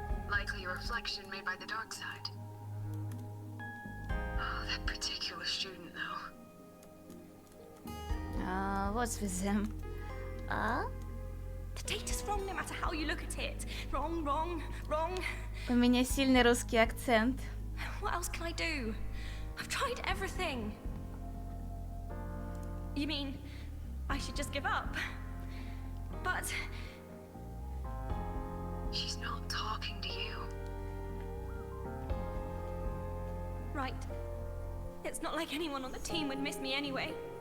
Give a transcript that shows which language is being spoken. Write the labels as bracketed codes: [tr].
[en] Likely a reflection made by the dark side. Oh, that particular student, though. What's with them? The data's wrong no matter how you look at it. Wrong, wrong, wrong. [ru] У меня сильный русский акцент. [en] What else can I do? I've tried everything. You mean I should just give up? But She's not talking to you. right. It's not like anyone on the team would miss me anyway.